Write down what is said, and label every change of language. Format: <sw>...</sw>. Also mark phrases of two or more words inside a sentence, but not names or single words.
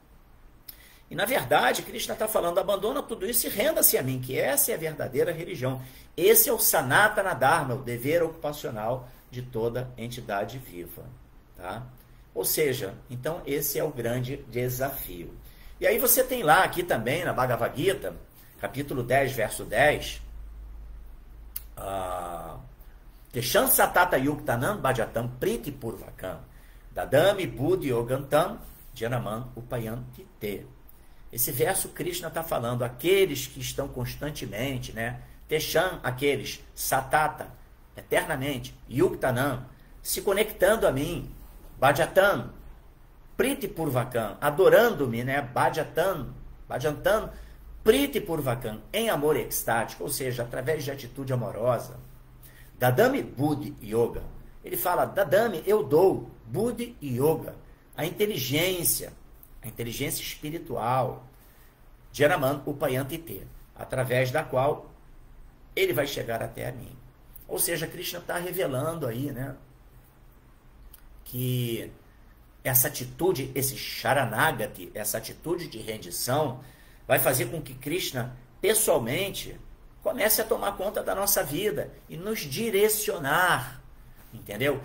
<pt>E na verdade, Krishna está falando: abandona tudo isso e renda-se a mim, que essa é a verdadeira religião. Esse é o Sanatana Dharma, o dever ocupacional de toda entidade viva, tá? Ou seja, então esse é o grande desafio. E aí você tem lá aqui também na Bhagavad Gita, capítulo 10, verso 10,</pt> <sa>तेषां सततयुक्तानां भजतां प्रीतिपूर्वकम् ददामि बुद्धियोगं तं येन मामुपयान्ति ते.</sa> <pt>Esse verso Krishna está falando aqueles que estão constantemente, né? Teshan, aqueles, satata, eternamente, yuktanam, se conectando a mim,</pt> <sa>भजतां प्रीतिपूर्वकम्,</sa> <pt>adorando-me, né?</pt> <sa>भजतां प्रीतिपूर्वकम्,</sa> <pt>em amor extático, ou seja, através de atitude amorosa.</pt> <sa>ददामि बुद्धियोग.</sa> <pt>Ele fala: dadami, eu dou,</pt> <sa>बुद्धि योग,</sa> <pt>a inteligência espiritual,</pt> <sa>येन माम् उपयान्ति ते,</sa> <pt>através da qual ele vai chegar até a mim. Ou seja, Krishna está revelando aí, né, que essa atitude, esse Sharanagati, essa atitude de rendição, vai fazer com que Krishna, pessoalmente, comece a tomar conta da nossa vida e nos direcionar, entendeu?</pt>